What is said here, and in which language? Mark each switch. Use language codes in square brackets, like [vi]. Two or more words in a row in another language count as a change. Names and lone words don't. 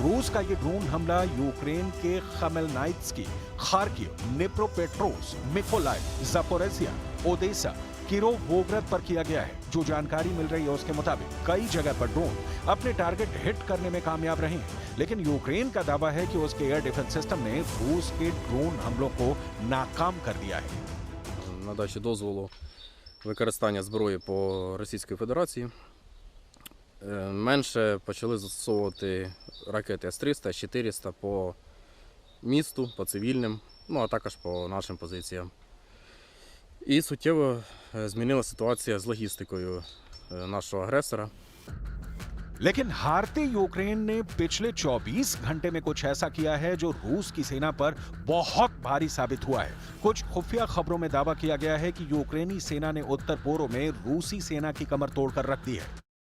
[hi] रूस का ये ड्रोन हमला यूक्रेन के खमेलनाइत्स्की, खार्किव, निप्रोपेट्रोव्स्क, मिकोलाइव, ज़ापोरिज़िया, ओडेसा, किरोवोग्रद पर किया गया है। जो जानकारी मिल रही है उसके मुताबिक कई जगह पर ड्रोन अपने [en] target hit [hi] करने में कामयाब रहे हैं, लेकिन यूक्रेन का दावा है कि उसके [en] air defense system [hi] ने रूस के ड्रोन हमलों को नाकाम कर दिया है। [uk] Надачі дозволу використання зброї по Російській Федерації менше почали застосовувати ракети С-300, С-400 по місту, по цивільним, ну а також по нашим позиціям. І суттєво змінила ситуація з логістикою нашого агресора. [hi] लेकिन हारते यूक्रेन ने पिछले 24 घंटे में कुछ ऐसा किया है जो रूस की सेना पर बहुत भारी साबित हुआ है। कुछ खुफिया खबरों में दावा किया गया है कि यूक्रेनी सेना ने उत्तर पूर्व में रूसी सेना की कमर तोड़कर रख दी है।